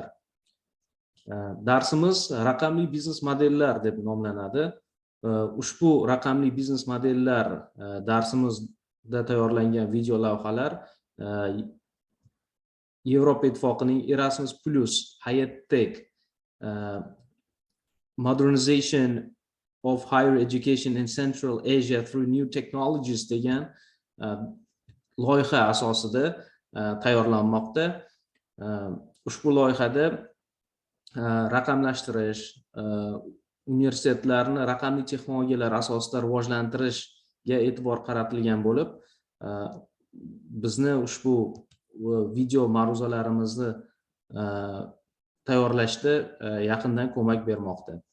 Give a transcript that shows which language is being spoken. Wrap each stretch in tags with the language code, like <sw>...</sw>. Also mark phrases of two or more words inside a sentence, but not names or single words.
<uz>Darsimiz raqamli biznes modellar deb nomlanadi. Ushbu raqamli biznes modellar darsimizda tayyorlangan video lavhalar Yevropa Ittifoqining Erasmus Plus HayatTech</uz> <en>Modernization of Higher Education in Central Asia through New Technologies</en> <uz>degan loyiha asosida tayyorlanmoqda. Ushbu loyihada raqamlashtirish, universitetlarni raqamli texnologiyalar asosida rivojlantirishga e'tibor qaratilgan bo'lib, bizni ushbu video ma'ruzalarimizni tayyorlashda yaqindan ko'mak bermoqda.</uz>